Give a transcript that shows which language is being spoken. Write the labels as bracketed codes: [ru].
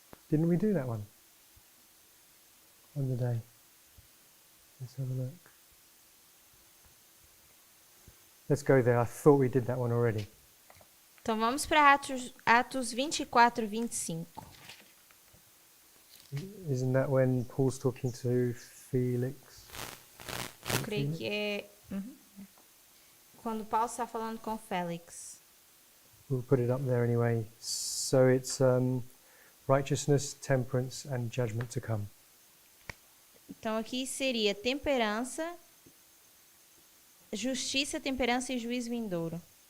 [en] Didn't we do that one on the day? Let's have a look. Let's go there. I thought we did that one already. [pt] Então vamos para Atos 24:25. [en] Isn't that when Paul's talking to Felix? [pt] Eu creio que é quando Paulo está falando com Félix. [en] We'll put it up there anyway. So it's righteousness, temperance, and judgment to come. [pt] Então aqui seria temperança, justiça, temperança e juízo vindouro.